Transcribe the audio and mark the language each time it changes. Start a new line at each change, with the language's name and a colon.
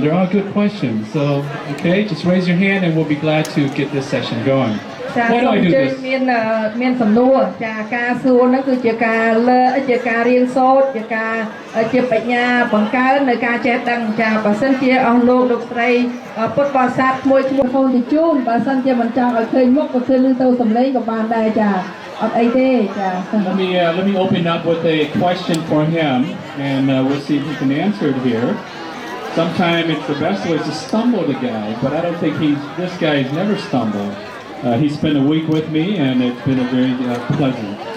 English: They're all good questions. So, okay, just raise your hand and we'll be glad to get this session going. Why do I do this?
Khmer: មានសំណួរចាការសួរហ្នឹងគឺជាការជាការរៀនសូត្រជាបញ្ញាបង្កើននៅការចេះដឹងចាបើសិនជាអស់លោកស្រីពុទ្ធបរិស័ទមួយឈ្មោះហូនទីជូនបើសិនជាមិនចង់ឲ្យឃើញមុខក៏គឺឮទៅសំឡេងក៏បានដែរចាអត់អីទេចា
English: Let me open up with a question for him and we'll see if he can answer it here. Sometimes it's the best way to stumble the guy, but I don't think this guy has never stumbled. He spent a week with me, and it's been a very pleasant.